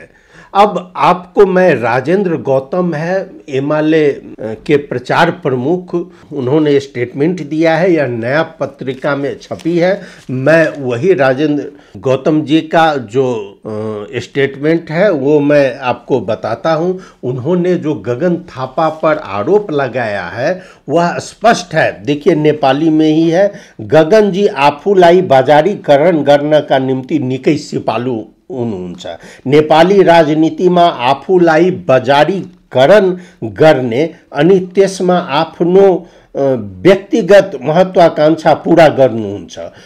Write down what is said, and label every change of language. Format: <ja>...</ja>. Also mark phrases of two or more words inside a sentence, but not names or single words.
<hi>अब आपको मैं राजेंद्र गौतम है एमाले के प्रचार प्रमुख, उन्होंने स्टेटमेंट दिया है, यह नया पत्रिका में छपी है। मैं वही राजेंद्र गौतम जी का जो स्टेटमेंट है वो मैं आपको बताता हूं। उन्होंने जो गगन थापा पर आरोप लगाया है वह स्पष्ट है, देखिए नेपाली में ही है।</hi> <ne>गगन जी आफूलाई बाजारीकरण गर्न का निम्ति निकै सिपालु हुनुहुन्छ। नेपाली राजनीतिमा आफूलाई बजारीकरण गर्ने अनि त्यसमा आफ्नो व्यक्तिगत महत्वाकांक्षा पूरा गर्नुहुन्छ।</ne>